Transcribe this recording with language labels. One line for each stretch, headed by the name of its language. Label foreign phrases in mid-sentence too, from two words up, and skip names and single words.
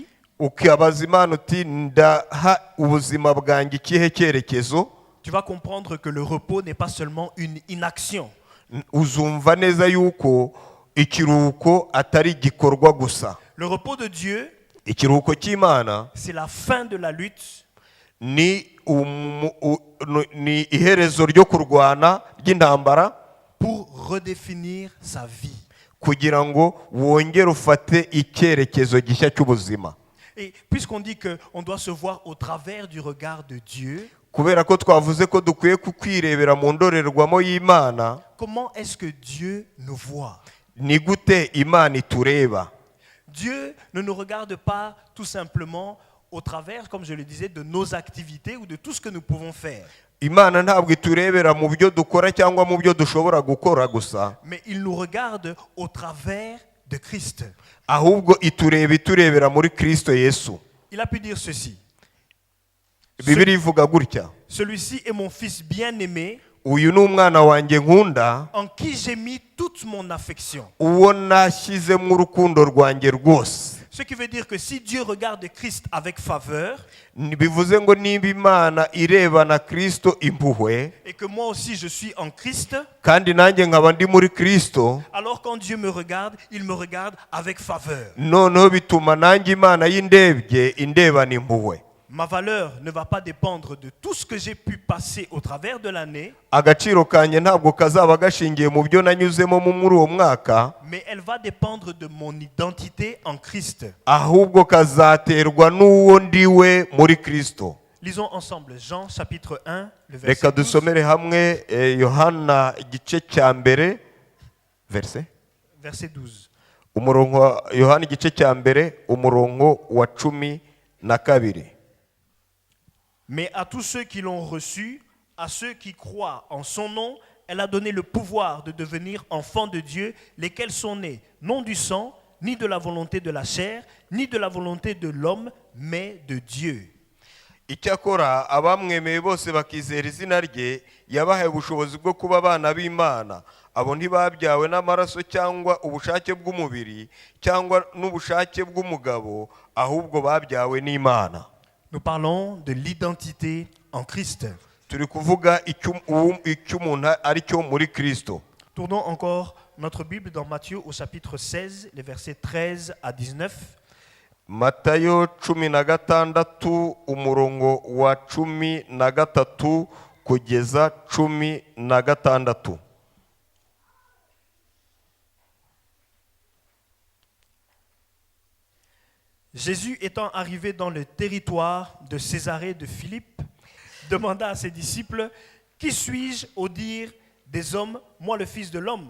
Kinyarwanda: ukibaza Imana uti ndaha ubuzima bwanjye ikihe cyerekezo,
French: tu vas comprendre que le repos n'est pas seulement une inaction.
Kinyarwanda: uzumva neza yuko ikiruhuko atari igikorwa gusa.
French: Le repos de Dieu,
Kinyarwanda: Ikiruhuko cy'Imana
French: c'est la fin de la lutte
Kinyarwanda: ni iherezo ryo kurwana ry'intambara,
French: pour redéfinir sa vie.
Kinyarwanda: kugira ngo wongere ufate icyerekezo gishya cy'ubuzima.
French: Et puisqu'on dit qu'on doit se voir au travers du regard de Dieu,
Kinyarwanda: kubera ko twavuze ko dukwiye kukwirebera mu ndorerwamo y'Imana.
French: Comment est-ce que Dieu nous voit?
Kinyarwanda: Ni gute Imana itureba?
French: Dieu ne nous regarde pas tout simplement au travers, comme je le disais, de nos activités ou de tout ce que nous pouvons faire.
Kinyarwanda: Imana ntabwo iturebera mu byo dukora cyangwa mu byo dushobora gukora gusa,
French: Mais il nous regarde au travers de Christ.
Kinyarwanda: ahubwo iturebera muri Kristo Yesu.
French: Il a pu dire ceci.
Kinyarwanda: Bibiliya ivuga gutya:
French: Celui-ci est mon fils bien-aimé,
Kinyarwanda: uyu ni umwana wanjye nkunda,
French: en qui j'ai mis toute mon affection.
Kinyarwanda: uwo nashyizemo urukundo rwanjye rwose.
French: Ce qui veut dire que si Dieu regarde Christ avec faveur,
Kinyarwanda: Bivuze ngo niba Imana irebana Kristo impuhwe,
French: et que moi aussi je suis en Christ,
Kinyarwanda: kandi nanjye nkaba ndi muri Kristo,
French: alors quand Dieu me regarde, il me regarde avec faveur.
Kinyarwanda: noneho bituma nanjye Imana y'indebye indebana impuhwe.
French: Ma valeur ne va pas dépendre de tout ce que j'ai pu passer au travers de l'année,
Kinyarwanda: Agaciro kanjye ntabwo kazaba gashingiye mu byo nanyuzemo muri uwo mwaka,
French: mais elle va dépendre de mon identité en Christ.
Kinyarwanda: ahubwo kazaterwa n'uwo ndiwe muri Kristo.
French: Lisons ensemble Jean chapitre 1, le verset
Kinyarwanda: Reka 12. dusomere hamwe Yohana igice cya mbere verse
French: Verset 12.
Kinyarwanda: umurongo wa Yohana igice cya mbere umurongo wa 12.
French: Mais à tous ceux qui l'ont reçu, à ceux qui croient en son nom, elle a donné le pouvoir de devenir enfants de Dieu, lesquels sont nés non du sang, ni de la volonté de la chair, ni de la volonté de l'homme, mais de Dieu.
Kinyarwanda: Icyakora abamwemeye bose bakizera izina rye yabahaye ubushobozi bwo kuba abana b'Imana. Abo ntibabyawe n'amaraso cyangwa ubushake bw'umubiri cyangwa n'ubushake bw'umugabo, ahubwo babyawe n'Imana.
French: Nous parlons de l'identité en Christ.
Kinyarwanda: Turi kuvuga icyo umuntu ari cyo muri Kristo.
French: Tournons encore notre Bible dans Matthieu au chapitre 16, les versets 13 à 19.
Kinyarwanda: Matayo 16 umurongo wa 13 kugeza 16.
French: Jésus étant arrivé dans le territoire de Césarée de Philippe, demanda à ses disciples, « Qui suis-je au dire des hommes, moi le Fils de l'homme ?»